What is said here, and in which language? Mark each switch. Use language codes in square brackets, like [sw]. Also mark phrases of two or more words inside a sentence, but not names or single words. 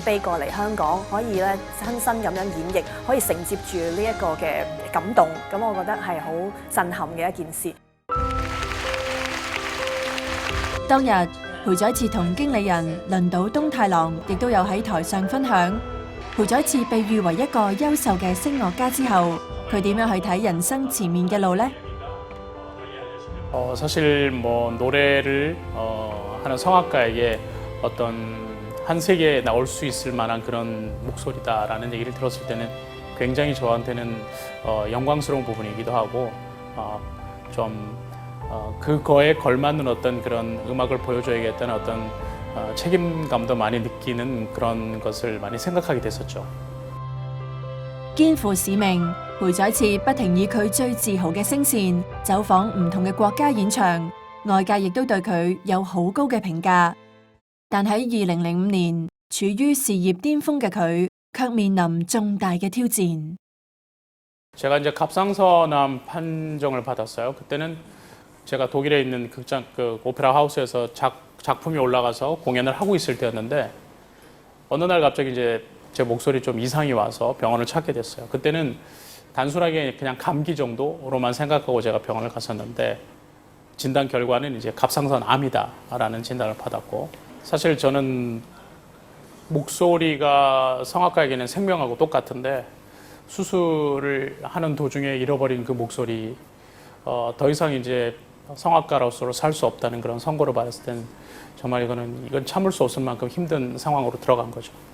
[yue] Bay 過嚟香港，可以咧親身咁樣演繹，可以承接住呢一個嘅感動，咁我覺得係好震撼嘅一件事。當日裴宰設同經理人輪島東太郎亦都有喺台上分享。裴宰設被譽為一個優秀嘅聲樂家之後，佢點樣去睇人生前面嘅路呢？ [ko] 사실 뭐 노래를 하는 성악가에게 어떤 한 세계에 나올 수 있을 만한 그런 목소리다라는 얘기를 들었을 때는 굉장히 저한테는 영광스러운 부분이기도 하고 좀 그거에 걸맞는 어떤 그런 음악을 보여줘야겠다는 어떤 책임감도 많이 느끼는 그런 것을 많이 생각하게 됐었죠. [yue] 肩負使命，裴宰設不停以佢最自豪嘅聲線走訪唔同嘅國家演唱，外界亦都對佢有好高嘅評價。但喺2005年，處於事業巔峰嘅佢，卻面臨重大嘅挑戰。 [ko] 제가 이제 갑상선암 판정을 받았어요. 그때는 제가 독일에 있는 극장 그 오페라 하우스에서 작품이 올라가서 공연을 하고 있을 때였는데 어느 날 갑자기 이제 제 목소리 좀 이상이 와서 병원을 찾게 됐어요. 그때는 단순하게 그냥 감기 정도로만 생각하고 제가 병원을 갔었는데 진단 결과는 이제 갑상선암이다라는 진단을 받았고 사실 저는 목소리가 성악가에게는 생명하고 똑같은데 수술을 하는 도중에 잃어버린 그 목소리 더 이상 이제 성악가로서 살 수 없다는 그런 선고를 받았을 때는 정말 이건 참을 수 없을 만큼 힘든 상황으로 들어간 거죠.